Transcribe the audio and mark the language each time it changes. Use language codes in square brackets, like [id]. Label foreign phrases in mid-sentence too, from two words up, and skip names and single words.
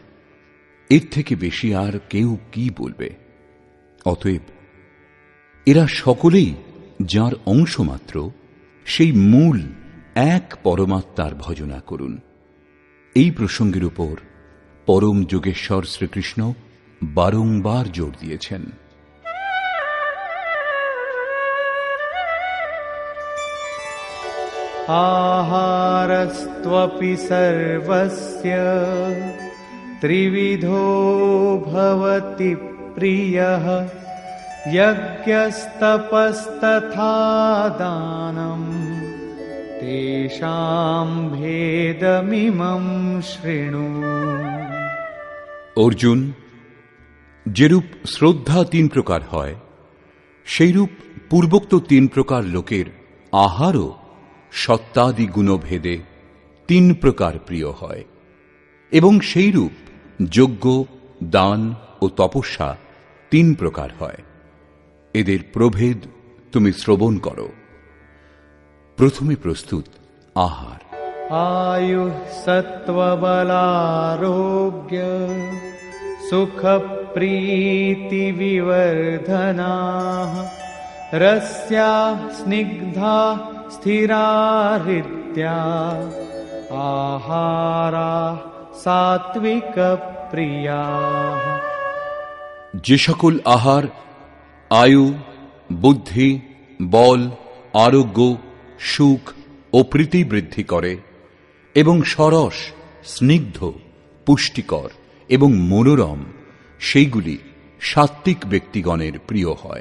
[bn] এর থেকে বেশি আর কেউ কি বলবে? অতএব এরা সকলেই যার অংশ মাত্র, সেই মূল এক পরমাত্মার ভজনা করুন। এই প্রসঙ্গের উপর পরম যোগেশ্বর শ্রীকৃষ্ণ বারংবার জোর দিয়েছেন। [sa] आहारस्त्वपि सर्वस्य त्रिविधो भवति प्रियः यज्ञस्तपस्तथा दानं तेषां भेदमिमं शृणु। [bn] অর্জুন, যেরূপ শ্রদ্ধা 3 প্রকার হয়, সেইরূপ পূর্বোক্ত 3 প্রকার লোকের আহারও সত্তাদি গুণভেদে 3 প্রকার প্রিয় হয়, এবং সেইরূপ যজ্ঞ, দান ও তপস্যা 3 প্রকার হয়। এদের প্রভেদ তুমি শ্রবণ করো। প্রথমে প্রস্তুত আহার। [sa] आयुः सत्त्वबलारोग्य सुखप्रीतिविवर्धनाः रस्याः स्निग्धाः स्थिरा हृद्या आहाराः सात्विकप्रियाः। [bn] যে সকল আহার আয়ু, বুদ্ধি, বল, আরোগ্য, সুখ ও প্রীতি বৃদ্ধি করে এবং সরস, স্নিগ্ধ, পুষ্টিকর এবং মনোরম, সেইগুলি সাত্ত্বিক ব্যক্তিগণের প্রিয় হয়।